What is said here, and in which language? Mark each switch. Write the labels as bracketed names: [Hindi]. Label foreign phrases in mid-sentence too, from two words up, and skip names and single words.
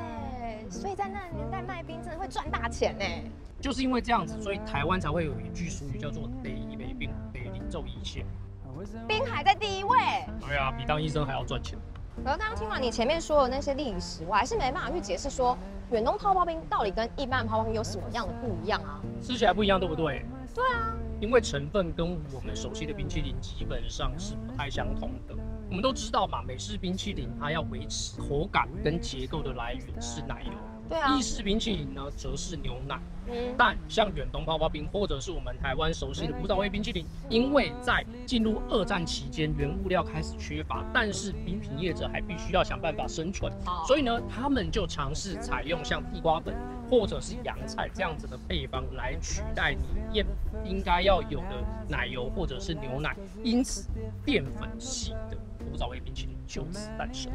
[Chinese] 所以在那個年代賣冰真的會賺大錢呢。就是因為這樣子，所以台灣才會有一句俗語叫做"第一杯冰，第二做一切"。冰還在第一位。對啊，比當醫生還要賺錢。可是剛剛聽完你前面說的那些歷史，我還是沒辦法去解釋說遠東泡泡冰到底跟一般的泡泡冰有什麼樣的不一樣啊？吃起來不一樣，對不对？对啊，因為成分跟我們熟悉的冰淇淋基本上是不太相同的。我們都知道嘛，美式冰淇淋它要維持口感跟結構的來源是奶油。对啊，意式冰淇淋呢，則是牛奶。但像遠東泡泡冰，或者是我們台灣熟悉的古早味冰淇淋，因為在進入2戰期間，原物料開始缺乏，但是冰品業者還必須要想辦法生存，所以呢，他們就嘗試採用像地瓜粉或者是洋菜這樣子的配方來取代裡面應該要有的奶油或者是牛奶，因此澱粉系的古早味冰淇淋就此誕生。